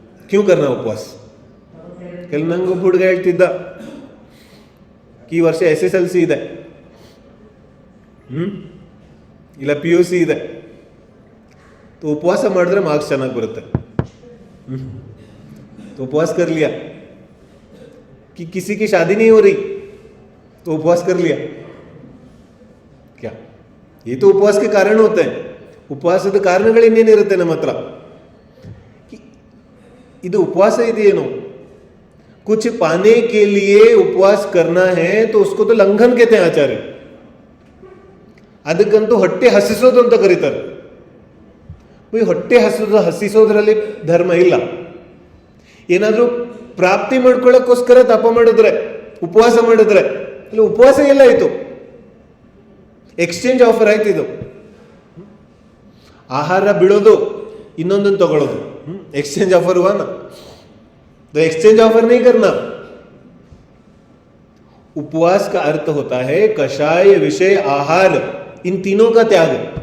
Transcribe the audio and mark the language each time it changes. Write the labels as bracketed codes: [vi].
[hi] Q ಕರ್ನಾ ಉಪವಾಸ? [kn] ನಂಗೊಬ್ಬ ಹುಡುಗ ಹೇಳ್ತಿದ್ದ, ಈ ವರ್ಷ SSLC ಇದೆ, ಇಲ್ಲ PUC ಇದೆ, ಉಪವಾಸ ಮಾಡಿದ್ರೆ ಮಾರ್ಕ್ಸ್ ಚೆನ್ನಾಗಿ ಬರುತ್ತೆ. [hi] तो उपवास कर लिया. कि किसी की शादी नहीं हो रही तो उपवास कर लिया क्या? ये तो उपवास के कारण होते हैं. [kn] ಉಪವಾಸದ ಕಾರಣಗಳು ಇನ್ನೇನಿರುತ್ತೆ ನಮ್ಮ ಹತ್ರ. ಇದು ಉಪವಾಸ ಇದೆಯೇನು? [hi] कुछ पाने के लिए उपवास करना है तो उसको तो लंघन कहते हैं आचार्य. [kn] ಅದಕ್ಕಂತೂ ಹೊಟ್ಟೆ ಹಸಿಸೋದು ಅಂತ ಕರೀತಾರೆ. ಹೊಟ್ಟೆ ಹಸಿಸೋದ್ರಲ್ಲಿ ಧರ್ಮ ಇಲ್ಲ. ಏನಾದರೂ ಪ್ರಾಪ್ತಿ ಮಾಡ್ಕೊಳ್ಳೋಕ್ಕೋಸ್ಕರ ತಪ ಮಾಡಿದ್ರೆ, ಉಪವಾಸ ಮಾಡಿದ್ರೆ, ಇಲ್ಲ ಉಪವಾಸ ಎಲ್ಲ ಆಯಿತು, ಎಕ್ಸ್ಚೇಂಜ್ ಆಫರ್ ಆಯ್ತು. ಇದು ಆಹಾರ ಬಿಡೋದು, ಇನ್ನೊಂದನ್ನು ತಗೊಳ್ಳೋದು, [hi] एक्सचेंज ऑफर हुआ ना, तो एक्सचेंज ऑफर नहीं करना. उपवास का अर्थ होता है कषाय, विषय, आहार, इन तीनों का त्याग.